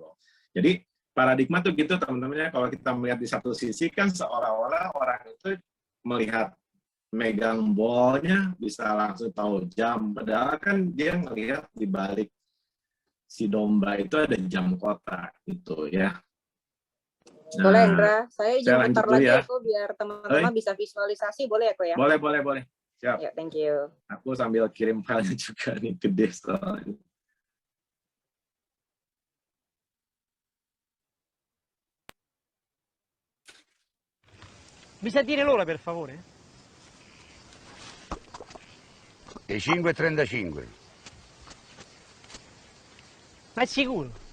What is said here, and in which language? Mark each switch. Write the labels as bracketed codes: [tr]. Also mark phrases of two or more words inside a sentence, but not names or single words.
[id] Jadi paradigma tuh gitu teman-temannya, kalau kita melihat di satu sisi kan seolah-olah orang itu melihat megang bolnya bisa langsung tahu jam, padahal kan dia ngelihat di balik si domba itu ada jam kota gitu ya. Nah, boleh Indra, saya izin lanjut putar dulu lagi ya. ya kok biar teman-teman bisa visualisasi, boleh ya kok ya? Boleh. Siap. Ya, [en] thank you. [id] Aku sambil kirim filenya juga nih gede soalnya. [it] Mi sa dire l'ora, per favore? Le 5:35. Ma è sicuro?